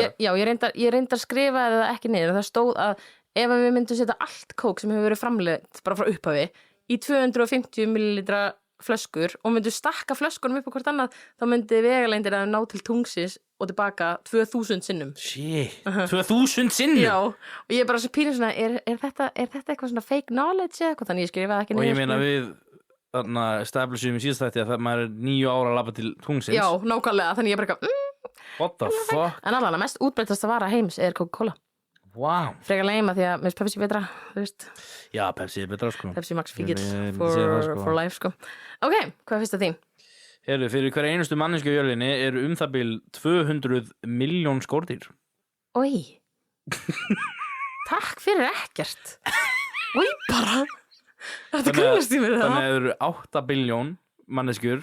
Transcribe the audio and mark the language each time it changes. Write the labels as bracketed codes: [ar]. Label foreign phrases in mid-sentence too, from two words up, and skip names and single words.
[is] Já, ég reyndar skrifaði það ekki niður. Það stóð að ef við myndum setja allt kók sem hefur verið framleitt bara frá upphafi í 250 millilitra flöskur og myndum stakka flöskunum upp á hvort annað, þá myndi vegalengdir að ná til tungsis og tilbaka 2000 sinnum. Shit, 2000 sinnum? Já, og ég er bara svo pínur svona, er þetta eitthvað svona [en] fake knowledge [is] eða eitthvað, þannig ég skrifaði ekki Og niður. ég meina við þarna establishum í síðast þætti að maður er 9 ára að labba til tungsins. Já, nákvæmlega, þannig ég bara [en] What the fuck? [is] En alveg, mest útbreytasta vara heims er Coca-Cola. Wow. Frekar leima því að mér finnst Pepsi betra, þú veist. Já, Pepsi er betra, sko. Pepsi Max fíkil Ég myndi segja það, sko. [en] for life, [is] sko. Ok, hvað er fyrsta þín? Heyrðu, fyrir hverja einustu manneski á jörðinni eru það bil 200 milljón skordýr. Oj. Takk fyrir ekkert. Oj, bara. Þetta grunast í mér það. Þannig að það eru 8 biljón manneskjur